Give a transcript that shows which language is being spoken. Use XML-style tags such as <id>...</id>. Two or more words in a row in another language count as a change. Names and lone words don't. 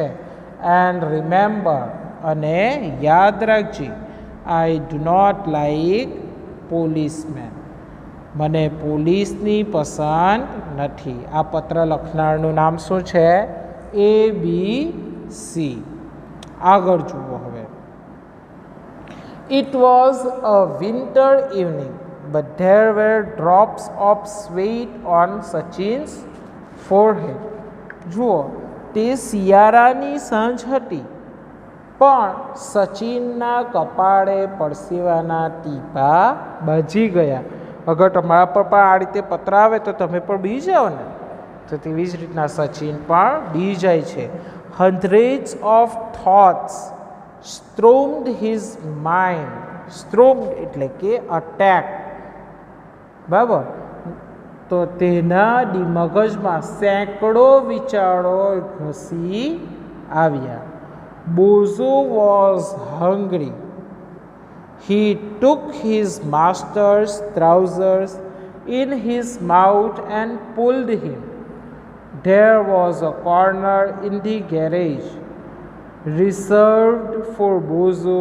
<en>and remember</en> <gu>અને યાદ રાખજે,</gu> <en>I do not like policeman.</en> <gu>મને પોલીસની પસંદ નથી. આ પત્ર લખનારનું નામ શું છે? ABC. આગળ જુઓ હવે.</gu> <en>It was a winter evening, but there were drops of sweat on Sachin's forehead.</en> <gu>જુઓ, તે શિયાળાની સાંજ હતી પણ સચિનના કપાળે પરસેવાના ટીપા બાજી ગયા. અગર તમારા પર પણ આ રીતે પત્ર આવે તો તમે પણ બી જાઓ ને, તો તેવી જ રીતના સચિન પણ બી જાય છે.</gu> <en>Hundreds of thoughts stormed his mind.</en> <gu>Stormed એટલે કે અટેક, બરાબર? તો તેના મગજમાં સેંકડો વિચારો ઘસી આવ્યા.</gu> <en>Bozo was hungry. He took his master's trousers in his mouth and pulled him. There was a corner in the garage reserved for Bozo.</en>